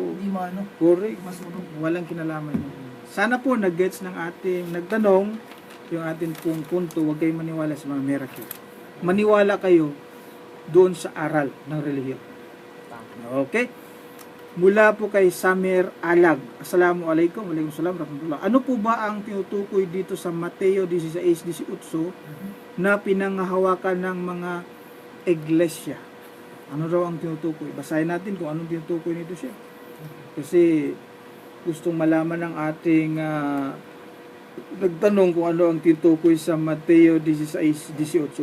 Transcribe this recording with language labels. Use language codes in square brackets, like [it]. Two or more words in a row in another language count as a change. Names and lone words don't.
[tl] Hindi maano, Correct. masunog. Walang kinalaman yun. Sana po nag-gets ng ating nagtanong yung ating pong punto, huwag kayong maniwala sa mga miracle. Maniwala kayo doon sa aral ng relihiyon. Okay? Mula po kay Samir Alag. [ar] السلام عليكم. وعليكم السلام. رحمة الله. [tl] Ano po ba ang tinutukoy dito sa Mateo 16:18 na pinangahawakan ng mga iglesia? Ano raw ang tinutukoy? Basahin natin kung anong tinutukoy nito siya. Kasi gustong malaman ng ating nagtanong kung ano ang tinutukoy sa Mateo 16:18.